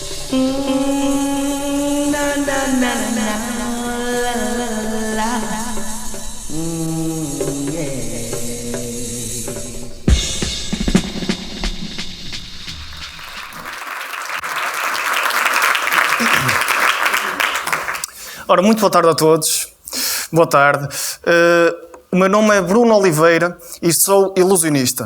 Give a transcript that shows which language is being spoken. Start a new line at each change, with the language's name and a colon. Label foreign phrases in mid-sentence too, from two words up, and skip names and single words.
Portuguese: Na, na, na, na, la, la, la. Yeah. Ora, muito boa tarde a todos. Boa tarde. O meu nome é Bruno Oliveira e sou ilusionista.